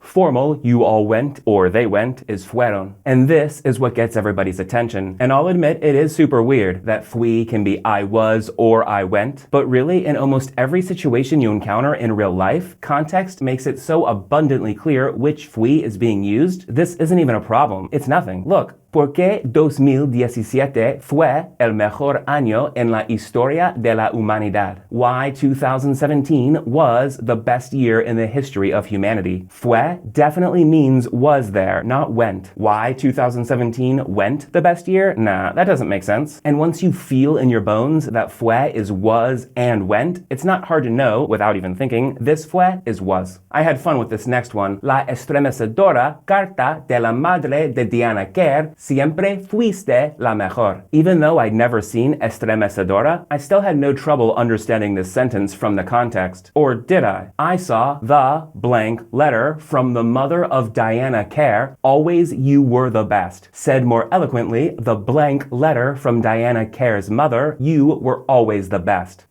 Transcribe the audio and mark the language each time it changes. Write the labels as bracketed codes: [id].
[en] Formal you all went or they went is fueron. And this is what gets everybody's attention. And I'll admit it is super weird that fui can be I was or I went. But really, in almost every situation you encounter in real life, context makes it so abundantly clear which fui is being used. This isn't even a problem. It's nothing. Look. [es] ¿Por qué 2017 fue el mejor año en la historia de la humanidad? [en] Why 2017 was the best year in the history of humanity? Fue definitely means was there, not went. Why 2017 went the best year? Nah, that doesn't make sense. And once you feel in your bones that fue is was and went, it's not hard to know, without even thinking, this fue is was. I had fun with this next one. [es] La estremecedora carta de la madre de Diana Kerr Siempre fuiste la mejor. [en] Even though I'd never seen estremecedora, I still had no trouble understanding this sentence from the context. Or did I? I saw the blank letter from the mother of Diana Kerr, always you were the best. Said more eloquently, the blank letter from Diana Kerr's mother, you were always the best.